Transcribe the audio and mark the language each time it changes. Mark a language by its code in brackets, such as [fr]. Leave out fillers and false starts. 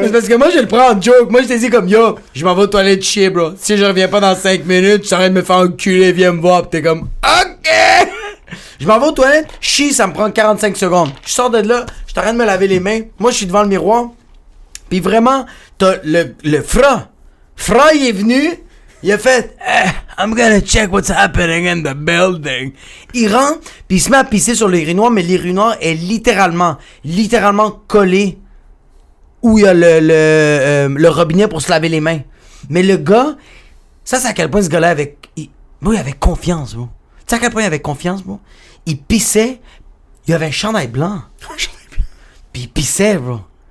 [fr] C'est parce que moi, je le prends en joke. Moi, je t'ai dit comme, yo, je m'en vais aux toilettes chier, bro. Si je reviens pas dans 5 minutes, je t'arrête de me faire enculer, viens me voir. Pis t'es comme, ok. Je m'en vais aux toilettes, chier, ça me prend 45 secondes. Je sors de là, je t'arrête de me laver les mains. Moi, je suis devant le miroir. Puis vraiment, t'as le Fra. Fra, il est venu. Il a fait [en] I'm gonna check what's happening in the building. [fr] Il rentre, puis il se met à pisser sur l'urinoir, mais l'urinoir est littéralement collé où il y a le robinet pour se laver les mains. Mais le gars, ça c'est à quel point ce gars-là avait... il avait confiance, bro. Tu sais à quel point il avait confiance, bro? Il pissait, il avait un chandail blanc. Puis il pissait, bro.